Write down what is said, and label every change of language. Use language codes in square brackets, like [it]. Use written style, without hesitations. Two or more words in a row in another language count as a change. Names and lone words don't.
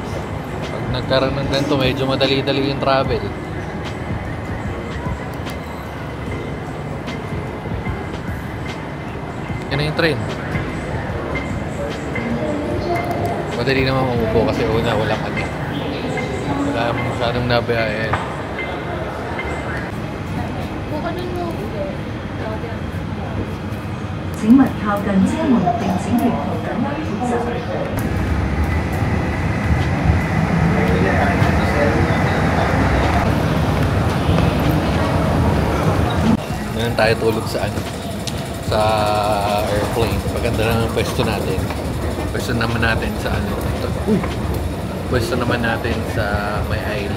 [tl] Pag nagkaroon ng ganito, medyo madali-dali yung travel. Yan na yung train. Madali naman umupo kasi una walang ano. Wala masyadong nabiyayan. [zh] 請勿靠近車門並請沿途緊急脫走。 [tl] Ngayon tayo tulog sa sa airplane. Maganda na ang pwesto natin. Pwesto naman natin sa pwesto naman natin sa may aisle.